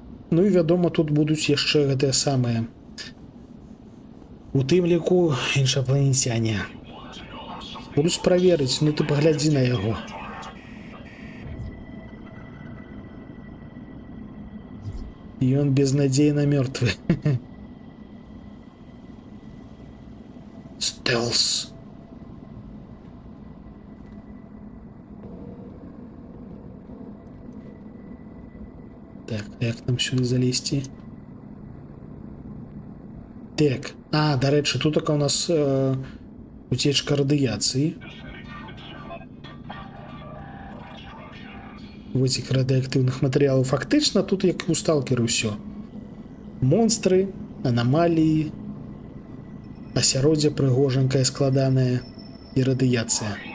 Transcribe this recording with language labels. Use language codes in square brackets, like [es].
[be] Ну і вядома, тут будуць яшчэ гэтыя самыя. У тым ліку іншапланецяне. Будуць праверыць, ну ты паглядзі на яго. Ён безнадзейна мёртвы. Стелс. [uk] Так, як нам сюди залізти? Так, а, до речі, тут така у нас утечка радіації. Витік радіоактивних матеріалів. Фактично, тут як у сталкера все. [be] Монстри, аномалії, асяроддзе прыгожанькае складанае і радыяцыя.